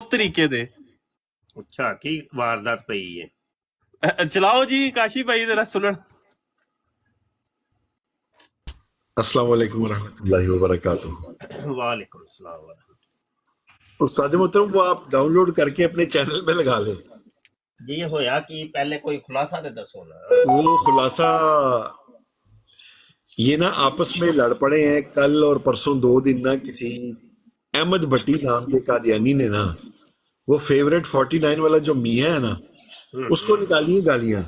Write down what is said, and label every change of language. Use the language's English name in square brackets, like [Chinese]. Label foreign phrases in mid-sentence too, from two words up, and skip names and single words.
[Punjabi] ਤਰੀਕੇ ਦੇ। ਅੱਛਾ, ਕੀ ਵਾਰਦਾਤ ਪਈ ਹੈ? ਚਲਾਓ ਜੀ ਕਾਸ਼ੀ ਭਾਈ ਜ਼ਰਾ ਸੁਣਨ। [Arabic] السلام عليكم رحمة الله و بركاته. وعليكم السلام. [Urdu] استاد محترم، وہ آپ ڈاؤن لوڈ کر کے اپنے چینل پہ لگا لیں. [Punjabi] ਜੀ ਹੋਇਆ ਕਿ ਪਹਿਲੇ ਕੋਈ ਖ਼ੁਲਾਸਾ ਦੇ ਦੱਸੋ ਨਾ। [Urdu] وہ خلاصہ یہ نا آپس میں لڑ پڑے ہیں کل اور پرسوں، 2 دن نا کسی احمد بھٹی نام کے قادیانی نے نا وہ فیورٹ 49 والا جو میاں ہے نا اس کو نکالی ہے گالیاں.